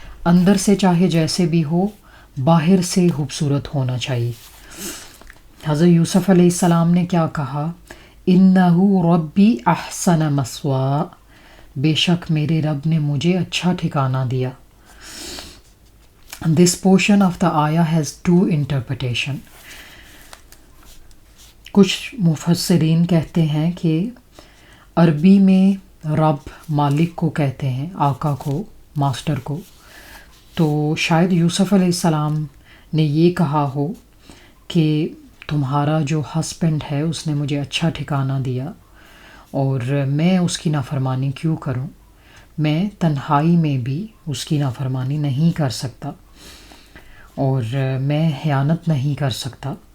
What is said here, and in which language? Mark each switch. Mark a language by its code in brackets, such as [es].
[ur] اندر سے چاہے جیسے بھی ہو، باہر سے خوبصورت ہونا چاہیے. حضرت یوسف علیہ السلام نے کیا کہا؟ [ar] اِنَّهُ رَبِّي أَحْسَنَ مَثْوَايَ. [ur] بے شک میرے رب نے مجھے اچھا ٹھکانہ دیا. [en] This portion of the ayah has two interpretation. [ur] کچھ مفسرین کہتے ہیں کہ عربی میں رب مالک کو کہتے ہیں، آقا کو، ماسٹر کو. تو شاید یوسف علیہ السلام نے یہ کہا ہو کہ تمہارا جو ہسبینڈ ہے اس نے مجھے اچھا ٹھکانہ دیا اور میں اس کی نافرمانی کیوں کروں؟ میں تنہائی میں بھی اس کی نافرمانی نہیں کر سکتا اور میں خیانت نہیں کر سکتا.